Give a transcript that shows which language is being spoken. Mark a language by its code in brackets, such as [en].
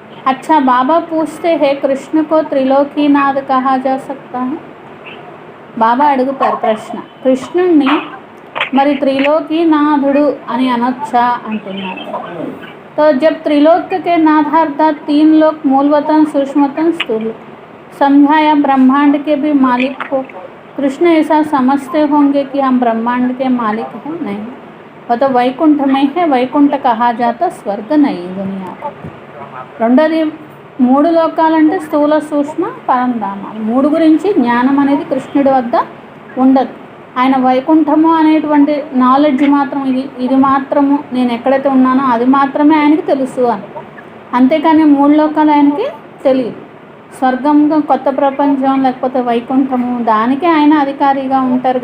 [hi] अच्छा, बाबा पूछते हैं कृष्ण को त्रिलोकीनाथ कहा जा सकता है. [te] బాబా అడుగుతారు ప్రశ్న, కృష్ణుణ్ణి మరి త్రిలోకీనాథుడు అని అనొచ్చా అంటున్నారు. [hi] तो जब त्रिलोक के नाथार्थात 3 लोक मूलवतन सूक्ष्मतन स्थूल समझाया, ब्रह्मांड के भी मालिक हो. कृष्ण ऐसा समझते होंगे कि हम ब्रह्मांड के मालिक हैं? नहीं, वो तो वैकुंठ में है. वैकुंठ कहा जाता स्वर्ग नहीं दुनिया. రెండోది [te] మూడు లోకాలంటే స్థూల సూక్ష్మ పరంధామాలు. మూడు గురించి జ్ఞానం అనేది కృష్ణుడి వద్ద ఉండదు. ఆయన వైకుంఠము అనేటువంటి నాలెడ్జ్ మాత్రం ఇది మాత్రము నేను ఎక్కడైతే ఉన్నానో అది మాత్రమే ఆయనకి తెలుసు అని. అంతేకాని మూడు లోకాలు ఆయనకి తెలియదు. స్వర్గం, కొత్త ప్రపంచం, లేకపోతే వైకుంఠము దానికి ఆయన అధికారిగా ఉంటారు.